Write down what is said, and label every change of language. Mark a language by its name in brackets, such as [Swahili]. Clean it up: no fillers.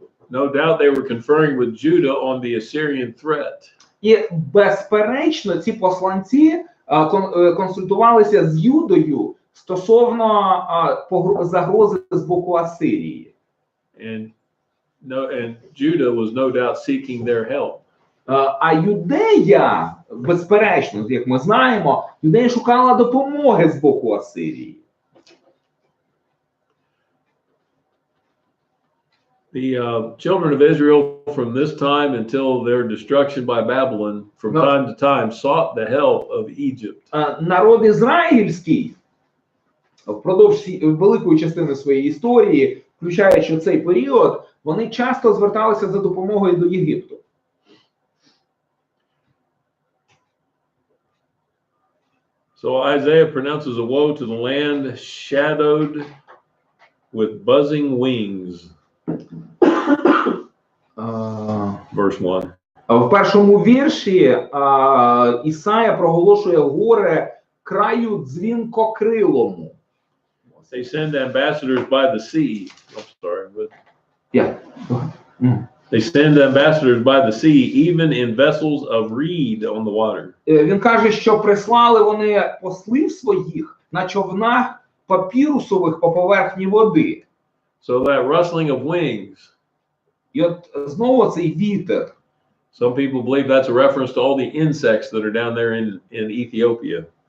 [English] No doubt they were conferring with Judah on the Assyrian threat. [Ukrainian] І безперечно ці посланці консультувалися з Юдою стосовно загрози з боку Асирії. [English] And Judah was no doubt seeking their help. [Ukrainian] А Юдея, безперечно, як ми знаємо, Юдея шукала допомоги з боку Асирії. [English] The children of Israel from this time until their destruction by Babylon, from time to time, sought the help of Egypt. [Ukrainian] Народ ізраїльський впродовж великої частини своєї історії, включаючи цей період, вони часто зверталися за допомогою до Єгипту. [English] So Isaiah pronounces a woe to the land shadowed with buzzing wings. Verse 1. [Ukrainian] В першому вірші Ісая проголошує горе краю дзвінкокрилому. [English] They send ambassadors by the sea. I'm sorry, but they send ambassadors by the sea, even in vessels of reed on the water. [Ukrainian] Він каже, що прислали вони послів своїх на човнах папірусових по поверхні води. [English] So that rustling of wings. [Ukrainian] І от знову цей вітер. [English] Some people believe that's a reference to all the insects that are down there in Ethiopia.